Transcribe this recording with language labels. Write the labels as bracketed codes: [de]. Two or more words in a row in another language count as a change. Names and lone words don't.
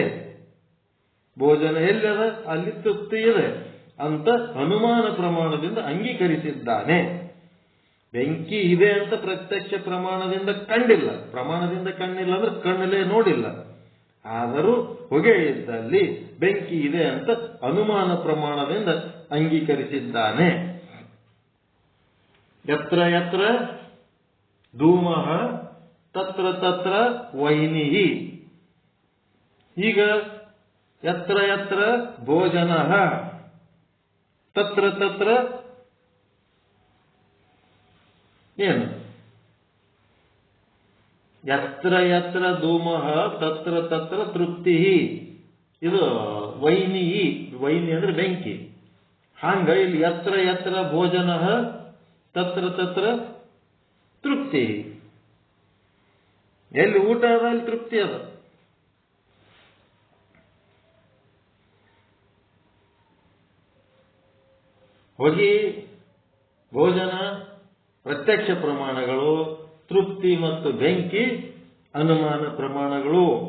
[kn] ಭೋಜನ ಎಲ್ಲದ ಅಲ್ಲಿ ತೃಪ್ತಿ ಇದೆ ಅಂತ ಅನುಮಾನ ಪ್ರಮಾಣದಿಂದ ಅಂಗೀಕರಿಸಿದ್ದಾನೆ. ಬೆಂಕಿ ಇದೆ ಅಂತ ಪ್ರತ್ಯಕ್ಷ ಪ್ರಮಾಣದಿಂದ ಕಂಡಿಲ್ಲ. ಪ್ರಮಾಣದಿಂದ ಕಂಡಿಲ್ಲ ಅಂದ್ರೆ ಕಣ್ಣಲ್ಲೇ ನೋಡಿಲ್ಲ, ಆದರೂ ಹೊಗೆ ಇದ್ದಲ್ಲಿ ಬೆಂಕಿ ಇದೆ ಅಂತ ಅನುಮಾನ ಪ್ರಮಾಣದಿಂದ ಅಂಗೀಕರಿಸಿದ್ದಾನೆ. [sa] ಯತ್ರ ಯತ್ರ ಧೂಮಃ ತತ್ರ ತತ್ರ ವೈನಿಃ. ಈಗ ಯತ್ರ ಯತ್ರ ಭೋಜನಃ ತತ್ರ ತತ್ರ ಏನು? ಯತ್ರ ಯತ್ರ ಧೂಮಃ ತತ್ರ ತತ್ರ ತೃಪ್ತಿ. [kn] ಇದು ವೈನಿ. ವೈನಿ ಅಂದ್ರೆ ಬೆಂಕಿ. ಹಂಗ ಇಲ್ಲಿ [sa] ಯತ್ರ ಯತ್ರ ಭೋಜನಃ ತತ್ರ ತತ್ರ ತೃಪ್ತಿ. [kn] ಎಲ್ಲಿ ಊಟ ಅದ ಅಲ್ಲಿ ತೃಪ್ತಿ ಅದ. ಹೊಗೆ, ಭೋಜನ ಪ್ರತ್ಯಕ್ಷ ಪ್ರಮಾಣಗಳು, ತೃಪ್ತಿ ಮತ್ತು ಬೆಂಕಿ ಅನುಮಾನ ಪ್ರಮಾಣಗಳು.